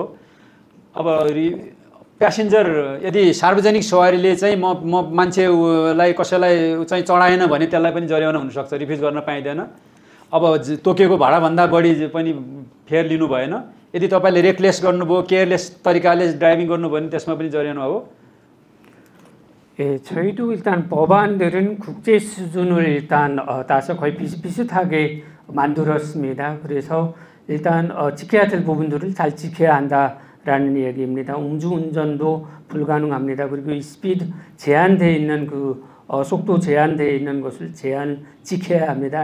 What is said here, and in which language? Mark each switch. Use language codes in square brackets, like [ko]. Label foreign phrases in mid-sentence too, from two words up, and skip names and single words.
[ne] अब प्यासेन्जर यदि सार्वजनिक सवारीले चाहिँ म मान्छेलाई कसैलाई चाहिँ चढाएन भने त्यसलाई पनि जरिवाना हुनसक्छ, रिफ्युज गर्न पाइँदैन। अब तोकेको भाडाभन्दा बढी पनि फेयर लिनु भएन। यदि तपाईँले रेकलेस गर्नुभयो, केयरलेस तरिकाले ड्राइभिङ गर्नुभयो भने त्यसमा पनि जरिवाना हो। [ko] 예, 저희도 일단 법안들은 국제 수준을 일단 따서 거의 비슷비슷하게 만들었습니다. 그래서 일단 지켜야 될 부분들을 잘 지켜야 한다라는 얘기입니다. 음주운전도 불가능합니다. 그리고 이 스피드 제한되어 있는 속도 제한되어 있는 것을 지켜야 합니다.